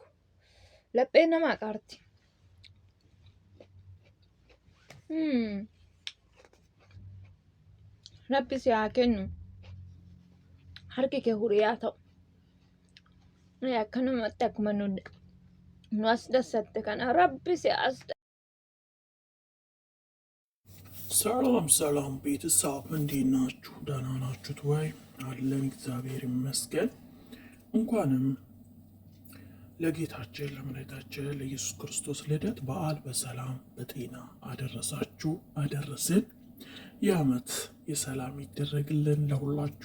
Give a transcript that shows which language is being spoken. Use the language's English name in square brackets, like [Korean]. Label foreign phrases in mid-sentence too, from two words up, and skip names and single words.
[Oromo] Lapheen namaa qaarti. Rabbi si haa kennu. Harki kee huriyaa ta'u. Akkanumatti akkuma nu as dassatte kana rabbi si as [Amharic] ሰላም ቤተሰብ እንዴት ናችሁ? ደህና ናችሁት ወይ? አለን እግዚአብሔር ይመስገን። እንኳንም ለጌታችን ለመድኃኒታችን ለኢየሱስ ክርስቶስ ልደት በዓል በሰላም በጤና አደረሳችሁ አደረስን። የዓመት የሰላም ይደረግልን ለሁላችሁ።